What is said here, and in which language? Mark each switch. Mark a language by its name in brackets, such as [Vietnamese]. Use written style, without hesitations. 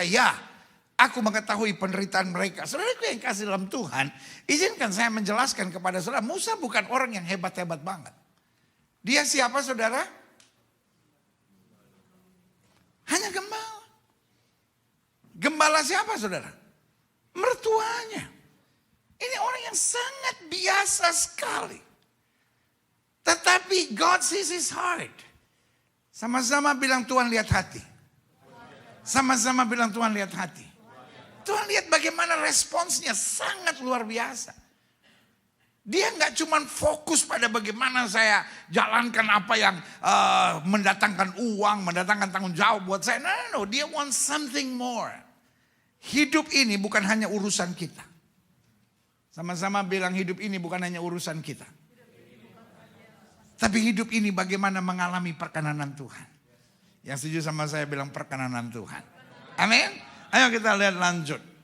[Indonesian] Ya, aku mengetahui penderitaan mereka. Saudaraku yang kasih dalam Tuhan, izinkan saya menjelaskan kepada saudara, Musa bukan orang yang hebat-hebat banget. Dia siapa saudara? Hanya gembala. Gembala siapa saudara? Mertuanya. Ini orang yang sangat biasa sekali. Tetapi [English] God sees his heart. [Indonesian] Sama-sama bilang Tuhan lihat hati. Sama-sama bilang Tuhan lihat hati. Tuhan lihat bagaimana responsnya sangat luar biasa. Dia nggak cuma fokus pada bagaimana saya jalankan apa yang mendatangkan uang, mendatangkan tanggung jawab buat saya. No. Dia [English] want something more. [Indonesian] Hidup ini bukan hanya urusan kita. Sama-sama bilang hidup ini bukan hanya urusan kita. Tapi hidup ini bagaimana mengalami perkenanan Tuhan. Yang setuju sama saya bilang perkenanan Tuhan. Amin. Ayo kita lihat lanjut.